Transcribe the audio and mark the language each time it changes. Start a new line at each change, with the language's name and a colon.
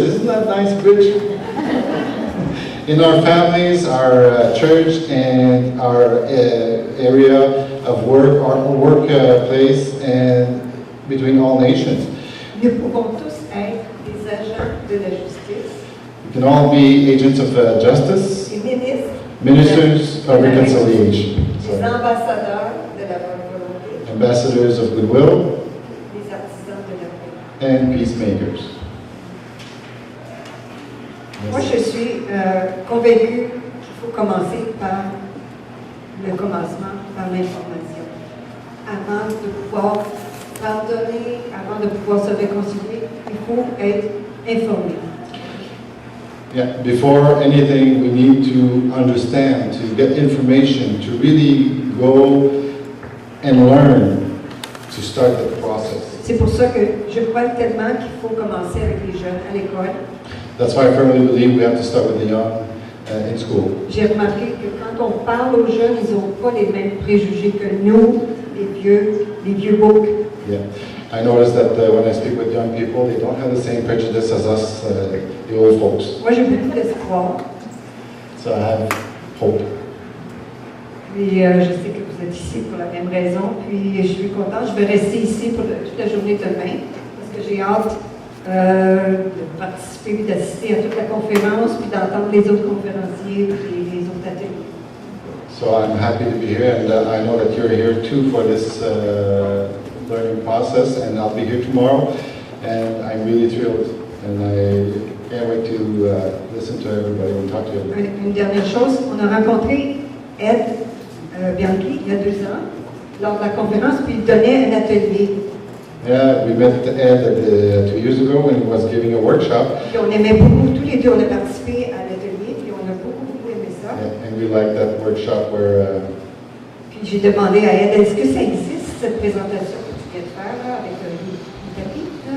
English: Isn't that a nice bridge? In our families, our church, and our area of work, our workplace, and between all nations.
French: Nous pouvons tous être des agents de la justice,
English: We can all be agents of justice,
French: des ministres,
English: ministers of reconciliation,
French: des ambassadeurs de la bonne volonté,
English: ambassadors of goodwill,
French: des artisans de la paix.
English: and peacemakers.
French: Moi, je suis convaincue qu'il faut commencer par le commencement, par l'information. Avant de pouvoir pardonner, avant de pouvoir se réconcilier, il faut être informé.
English: Yeah, before anything, we need to understand, to get information, to really go and learn, to start the process.
French: C'est pour ça que je crois tellement qu'il faut commencer avec les jeunes à l'école.
English: That's why I firmly believe we have to start with the young in school.
French: J'ai remarqué que quand on parle aux jeunes, ils n'ont pas les mêmes préjugés que nous, les vieux boucs.
English: Yeah, I noticed that when I speak with young people, they don't have the same prejudice as us, the old folks.
French: Moi, j'ai beaucoup d'espoir.
English: So I have hope.
French: Puis je sais que vous êtes ici pour la même raison. Puis je suis contente. Je vais rester ici pour toute la journée demain parce que j'ai hâte de participer, d'assister à toute la conférence, puis d'entendre les autres conférenciers et les autres ateliers.
English: So I'm happy to be here, and I know that you're here too for this learning process, and I'll be here tomorrow, and I'm really thrilled, and I can't wait to listen to everybody and talk to everybody.
French: Une dernière chose, on a rencontré Ed Bianchi il y a 2 ans lors de la conférence, puis il donnait un atelier.
English: Yeah, we met Ed 2 years ago when he was giving a workshop,
French: Puis on aimait beaucoup, tous les deux, on a participé à l'atelier, puis on a beaucoup aimé ça.
English: and we liked that workshop where
French: Puis j'ai demandé à Ed, est-ce que ça existe, cette présentation que tu viens de faire là, avec le tapis?